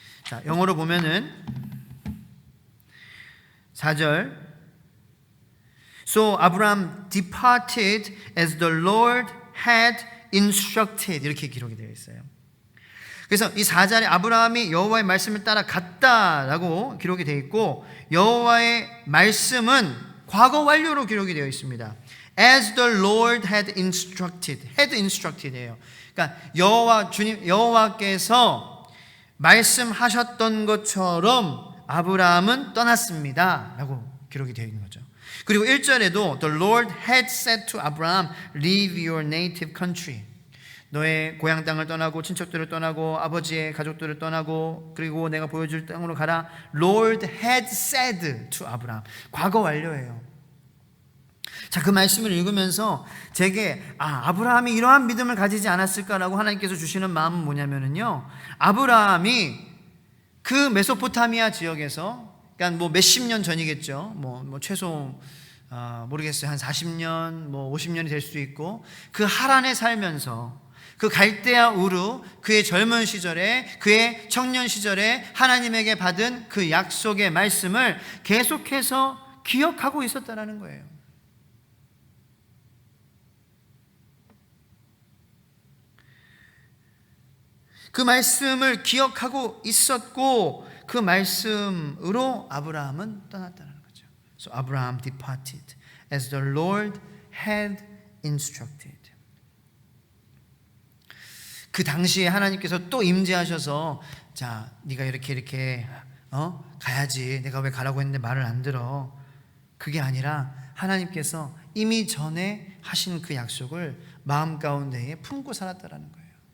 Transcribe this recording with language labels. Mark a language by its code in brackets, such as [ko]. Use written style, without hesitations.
[ko] 자, 영어로 보면은 4절 [en] So Abraham departed as the Lord had instructed, [ko] 이렇게 기록이 되어 있어요. 그래서 이 4절에 아브라함이 여호와의 말씀을 따라 갔다라고 기록이 되어 있고, 여호와의 말씀은 과거 완료로 기록이 되어 있습니다. [en] As the Lord had instructed예요. [ko] 그러니까 여호와께서 말씀하셨던 것처럼 아브라함은 떠났습니다라고 기록이 되어 있는 거죠. 그리고 1절에도 [en] The Lord had said to Abraham, leave your native country. [ko] 너의 고향 땅을 떠나고 친척들을 떠나고 아버지의 가족들을 떠나고 그리고 내가 보여줄 땅으로 가라. [en] Lord had said to Abraham. [ko] 과거 완료예요. 자, 그 말씀을 읽으면서 제게 아브라함이 이러한 믿음을 가지지 않았을까라고 하나님께서 주시는 마음은 뭐냐면요, 아브라함이 그 메소포타미아 지역에서, 그러니까 뭐 몇십 년 전이겠죠. 뭐 최소 모르겠어요. 한 40년, 뭐 50년이 될 수도 있고, 그 하란에 살면서 그 갈대아 우르, 그의 젊은 시절에, 그의 청년 시절에 하나님에게 받은 그 약속의 말씀을 계속해서 기억하고 있었다라는 거예요. 그 말씀을 기억하고 있었고, 그 말씀으로 아브라함은 떠났다는 거죠. [en] So Abraham departed as the Lord had instructed. [ko] 그 당시에 하나님께서 또 임재하셔서 자, 네가 이렇게 가야지. 내가 왜 가라고 했는데 말을 안 들어. 그게 아니라 하나님께서 이미 전에 하신 그 약속을 마음 가운데에 품고 살았다라는 거예요.